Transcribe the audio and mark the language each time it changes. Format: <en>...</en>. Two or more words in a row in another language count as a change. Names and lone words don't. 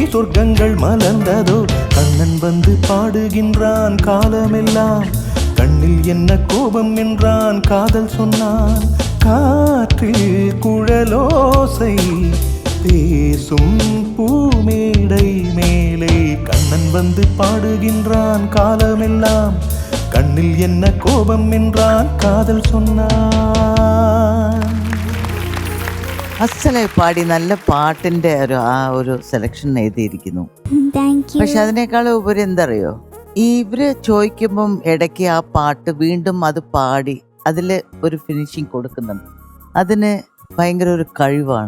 <ta>சொர்க்கங்கள் மலர்ந்ததோ, கண்ணன் வந்து பாடுகின்றான் காலமெல்லாம், கண்ணில் என்ன கோபம் என்றான் காதல் சொன்னான், காற்றில் குழலோசை பேசும் பூமேடை மேலே, கண்ணன் வந்து பாடுகின்றான் காலமெல்லாம், கண்ணில் என்ன கோபம் என்றான் காதல் சொன்னான்.</ta> <ml>അസലായി പാടി, നല്ല പാട്ടിന്റെ ഒരു സെലക്ഷൻ എഴുതിയിരിക്കുന്നു.</ml> <en>thank you.</en> <ml>പക്ഷെ അതിനേക്കാളും ഉപരി എന്തറിയോ, ഇവര് ചോദിക്കുമ്പം ഇടയ്ക്ക് ആ പാട്ട് വീണ്ടും അത് പാടി അതിൽ ഒരു ഫിനിഷിങ് കൊടുക്കുന്നുണ്ട്. അതിന് ഭയങ്കര ഒരു കഴിവാണ്.</ml>